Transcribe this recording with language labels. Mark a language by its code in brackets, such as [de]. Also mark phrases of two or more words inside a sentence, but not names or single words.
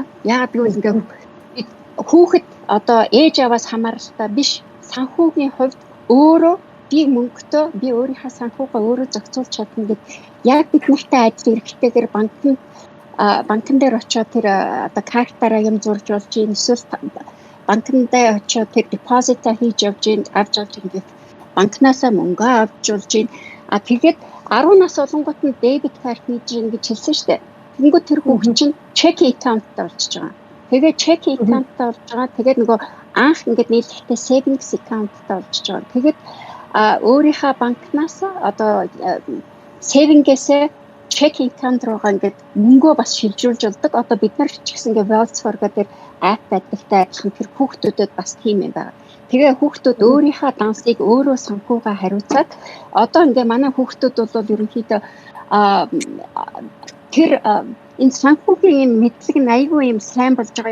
[mn] Яагаад гэвэл ингээд хүүхэд одоо ээж аваас хамааралтай биш санхүүгийн хувьд өөрөө би мөнгөтэй би өөрийнхөө санхугаа өөрөө зохицуулж чадна гэдэг яг бид нартай ажил эрхтэйгээр банкн дээр очиод тэр одоо картаараа юм зурж болж юм эсвэл банкн дээр очиод тэр депозита хийж авч ингээд банкнасаа мөнгө авч болж юм. Тэгээд 10 нас болонгот нь дебет карт хийж ингэж хэлсэн шүү дээ. Тэнгүү тэр хүүхэн чинь [en] checking account- [mn] тай болчихж байгаа. Тэгээд [en] checking account- [mn] тай болж байгаа. Тэгээд нөгөө анх ингээд нийлэхдээ [en] savings account- [mn] тай болчихж байгаа. Тэгээд өөрийнхөө банкнаас одоо saving-ээсээ [en] checking account [mn] руугаа ингээд мөнгөө бас шилжүүлж болдог. Одоо бид нар ч гэсэн ингээд Wells Fargo дээр app байдагтай адилхан тэр хүүхдүүдэд бас тийм юм байна. Тэгээ хүүхдүүд өөрийнхөө дансыг өөрөө санхугаа хариуцаад одоо ингээ манай хүүхдүүд бол ерөнхийдөө тэр энэ санхүүгийн мэдлэг нь айгүй юм сайн болж байгаа.